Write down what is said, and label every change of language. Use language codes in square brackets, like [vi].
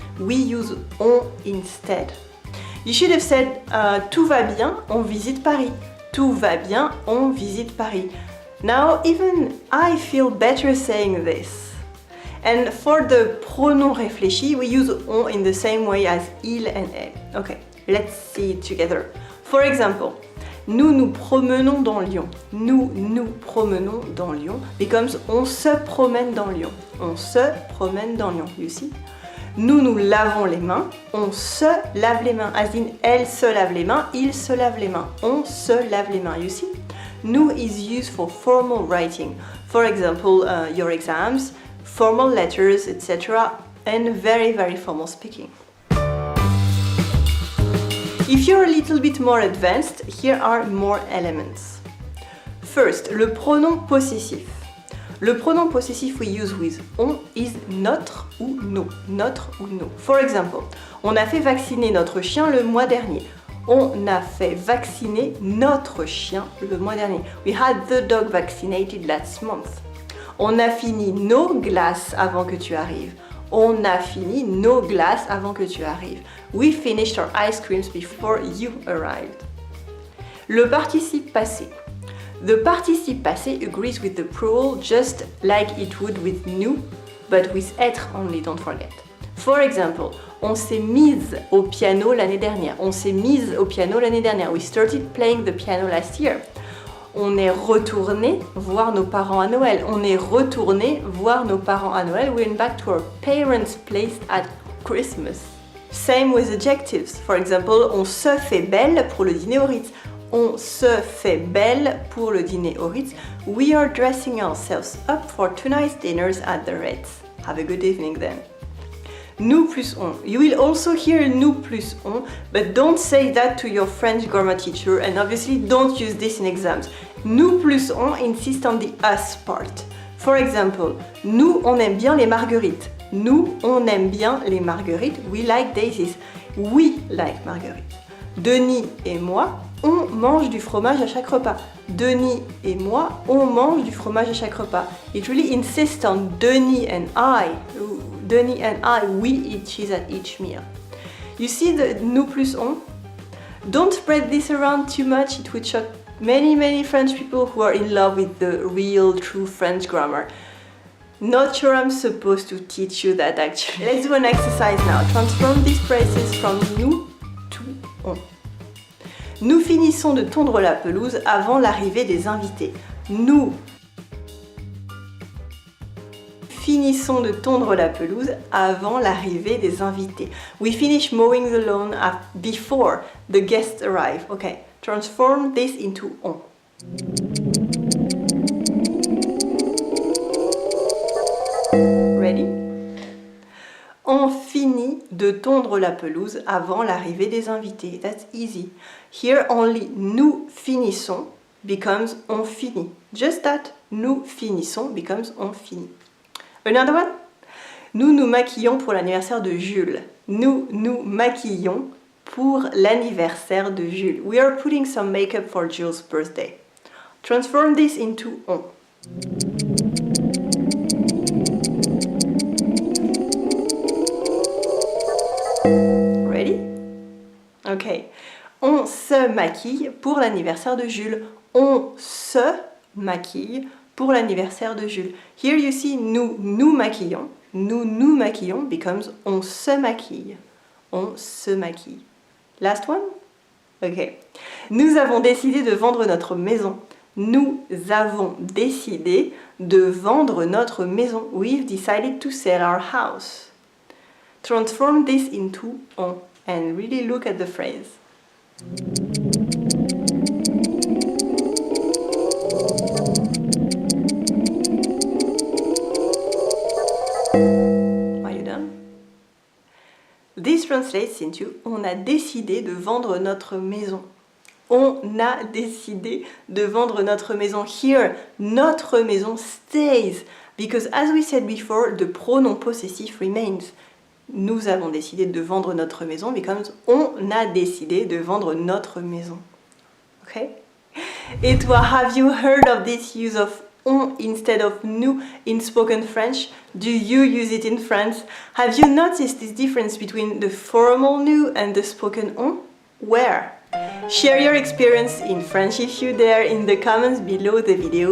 [en] We use on instead. You should have said [fr] tout va bien, on visite Paris. Tout va bien, on visite Paris. [en] Now even I feel better saying this. And for the [fr] pronom réfléchi, [en] we use on in the same way as il and elle. Okay, let's see it together. For example, [fr] nous nous promenons dans Lyon. Nous nous promenons dans Lyon becomes on se promène dans Lyon. On se promène dans Lyon, [en] you see? [fr] Nous nous lavons les mains, on se lave les mains, as in elle se lave les mains, il se lave les mains, on se lave les mains, you see? [en] Nous is used for formal writing, for example, your exams, formal letters, etc., and very, very formal speaking. If you're a little bit more advanced, here are more elements. First, [fr] le pronom possessif. Le pronom possessif [en] we use with on is [fr] notre ou nos. Notre ou nos. [en] For example, [fr] on a fait vacciner notre chien le mois dernier. On a fait vacciner notre chien le mois dernier. [en] We had the dog vaccinated last month. [fr] On a fini nos glaces avant que tu arrives. On a fini nos glaces avant que tu arrives. [en] We finished our ice creams before you arrived. [fr] Le participe passé. [en] The participe passé agrees with the plural just like it would with nous, but with être only, don't forget. For example, [fr] on s'est mise au piano l'année dernière. On s'est mise au piano l'année dernière. [en] We started playing the piano last year. [fr] On est retourné voir nos parents à Noël. On est retourné voir nos parents à Noël. [en] We went back to our parents' place at Christmas. Same with adjectives. For example, [fr] on se fait belle pour le dîner au Ritz. On se fait belle pour le dîner au Ritz. [en] We are dressing ourselves up for tonight's dinners at the Ritz. Have a good evening then. [fr] Nous plus on. [en] You will also hear [fr] nous plus on, [en] but don't say that to your French grammar teacher, and obviously don't use this in exams. [fr] Nous plus on [en] insist on the us part. For example, [fr] nous, on aime bien les marguerites. Nous, on aime bien les marguerites. [en] We like daisies. We like marguerites. [fr] Denis et moi, on mange du fromage à chaque repas. Denis et moi, on mange du fromage à chaque repas. [en] It really insists on Denis and I. Denis and I, we eat cheese at each meal. You see the [fr] nous plus on? [en] Don't spread this around too much, it would shock many French people who are in love with the real, true French grammar. Not sure I'm supposed to teach you that actually. Let's do an exercise now. Transform these phrases from nous to on. [fr] Nous finissons de tondre la pelouse avant l'arrivée des invités. Nous finissons de tondre la pelouse avant l'arrivée des invités. [en] We finish mowing the lawn before the guests arrive. Okay, transform this into on. Ready? [fr] On finit de tondre la pelouse avant l'arrivée des invités. [en] That's easy. Here only [fr] nous finissons [en] becomes [fr] on finit. [en] Just that. [fr] Nous finissons [en] becomes [fr] on finit. [en] Another one? [fr] Nous nous maquillons pour l'anniversaire de Jules. Nous nous maquillons pour l'anniversaire de Jules. [en] We are putting some makeup for Jules' birthday. Transform this into on. Ready? Okay. [fr] On se maquille pour l'anniversaire de Jules. On se maquille pour l'anniversaire de Jules. [en] Here you see [fr] nous nous maquillons. Nous nous maquillons [en] becomes [fr] on se maquille. On se maquille. [en] Last one? Ok. [fr] Nous avons décidé de vendre notre maison. Nous avons décidé de vendre notre maison. [en] We've decided to sell our house. Transform this into on and really look at the phrase. Are you done? This translates into [fr] on a décidé de vendre notre maison. On a décidé de vendre notre maison. [en] Here, [fr] notre maison [en] stays because as we said before, the pronoun possessive remains. [fr] Nous avons décidé de vendre notre maison [en] becomes [fr] on a décidé de vendre notre maison. [en] Okay? [fr] Et toi, [en] have you heard of this use of on instead of nous in spoken French? Do you use it in France? Have you noticed this difference between the formal nous and the spoken on? Where? Share your experience in French if you dare in the comments below the video.